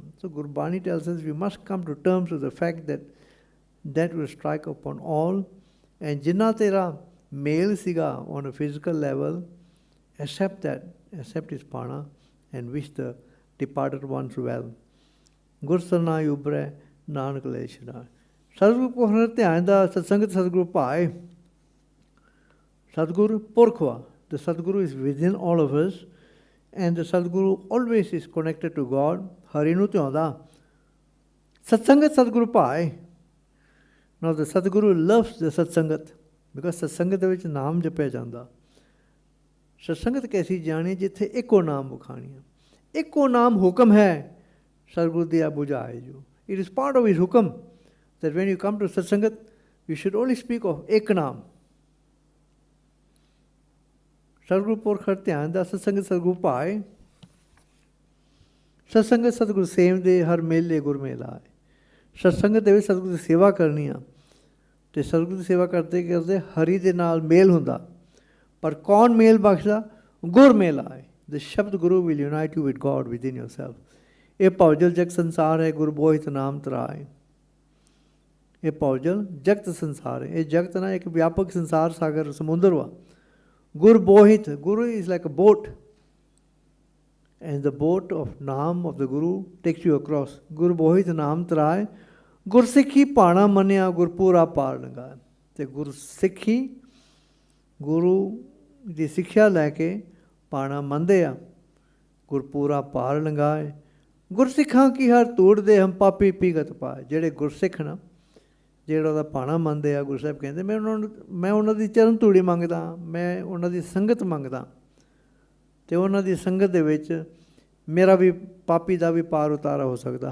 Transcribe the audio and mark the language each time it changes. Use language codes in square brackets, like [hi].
[en] So Gurbani tells us we must come to terms with the fact that will strike upon all. And [pa] ਜਿੰਨਾ ਤੇਰਾ ਮੇਲ ਸੀਗਾ [en] on a physical level, accept his ਪਾਣਾ and wish the departed ones well. [pa] ਗੁਰ ਸਰਨਾਈ ਉਭਰੈ ਨਾਨਕ ਲੈ ਛਡਾਏ। ਸਤਿਗੁਰੂ ਪੁਰਖ ਧਿਆਨ ਦਾ ਸਤਸੰਗਤ ਸਤਿਗੁਰੂ ਭਾਏ। Sadguru Porkhwa. [en] The Sadguru is within all of us, and the Sadguru always is connected to God. [pa] Harinu Tyonda. Satsangat Sadguru Pai. [en] Now the Sadguru loves the Satsangat because Satsangat [pa] ਦੇ ਵਿੱਚ ਨਾਮ ਜਪਿਆ ਜਾਂਦਾ। ਸਤਸੰਗਤ ਕੈਸੀ ਜਾਣੀ ਜਿੱਥੇ ਇੱਕੋ ਨਾਮ ਬੁਖਾਣੀ ਹੈ। ਇੱਕੋ ਨਾਮ ਹੁਕਮ ਹੈ ਸਤਿਗੁਰੂ ਦਿਆ ਬੁਝਾਏ ਜੋ। [en] It is part of his hukum that when you come to Satsangat, you should only speak of [pa] ਇੱਕ ਨਾਮ। ਸਤਿਗੁਰੂ ਪੁਰਖ ਧਿਆਨ ਦਾ ਸਤਸੰਗਤ ਸਤਿਗੁਰੂ ਭਾਏ। ਸਤਸੰਗਤ ਸਤਿਗੁਰੂ ਸੇਵ ਦੇ ਹਰ ਮੇਲੇ ਗੁਰ ਮੇਲਾਏ। ਸਤਸੰਗਤ ਦੇ ਵਿੱਚ ਸਤਿਗੁਰੂ ਦੀ ਸੇਵਾ ਕਰਨੀ ਆ ਤੇ ਸਤਿਗੁਰੂ ਦੀ ਸੇਵਾ ਕਰਦੇ ਕਰਦੇ ਹਰੀ ਦੇ ਨਾਲ ਮੇਲ ਹੁੰਦਾ। ਪਰ ਕੌਣ ਮੇਲ ਬਖਸ਼ਦਾ? ਗੁਰ ਮੇਲ ਆਏ। [en] The shabad guru will unite you with God within yourself. [pa] ਇਹ ਭੌਜਲ ਜਗਤ ਸੰਸਾਰ ਹੈ, ਗੁਰ ਬੋਹਿਤ ਨਾਮ ਤਰਾਏ। ਇਹ ਭੌਜਲ ਜਗਤ ਸੰਸਾਰ ਹੈ। ਇਹ ਜਗਤ ਨਾ ਇੱਕ ਵਿਆਪਕ ਸੰਸਾਰ ਸਾਗਰ ਸਮੁੰਦਰ ਵਾ। ਗੁਰ ਬੋਹਿਤ, [en] Guru is like a boat and the boat of naam of the guru takes you across. [pa] ਗੁਰ ਬੋਹਿਤ ਨਾਮ ਤਰਾਏ, ਗੁਰਸਿੱਖੀ ਭਾਣਾ ਮੰਨਿਆ, ਗੁਰਪੂਰਾ ਪਾਰ ਲੰਘਾਏ। ਤੇ ਗੁਰਸਿੱਖੀ, ਗੁਰੂ ਦੀ ਸਿੱਖਿਆ ਲੈ ਕੇ ਭਾਣਾ ਮੰਨਦੇ ਆ, ਗੁਰਪੂਰਾ ਪਾਰ ਲੰਘਾਏ। ਗੁਰਸਿੱਖਾਂ ਕੀ ਹਰ ਧੂੜ ਦੇ ਹਮ ਪਾਪੀ ਪੀਗਤ ਪਾਏ। ਜਿਹੜੇ ਗੁਰਸਿੱਖ ਨਾ, ਜਿਹੜਾ ਉਹਦਾ ਭਾਣਾ ਮੰਨਦੇ ਆ, ਗੁਰੂ ਸਾਹਿਬ ਕਹਿੰਦੇ ਮੈਂ ਉਹਨਾਂ ਦੀ ਚਰਨ ਧੂੜੀ ਮੰਗਦਾ, ਮੈਂ ਉਹਨਾਂ ਦੀ ਸੰਗਤ ਮੰਗਦਾ, ਅਤੇ ਉਹਨਾਂ ਦੀ ਸੰਗਤ ਦੇ ਵਿੱਚ ਮੇਰਾ ਵੀ ਪਾਪੀ ਦਾ ਵੀ ਪਾਰ ਉਤਾਰਾ ਹੋ ਸਕਦਾ।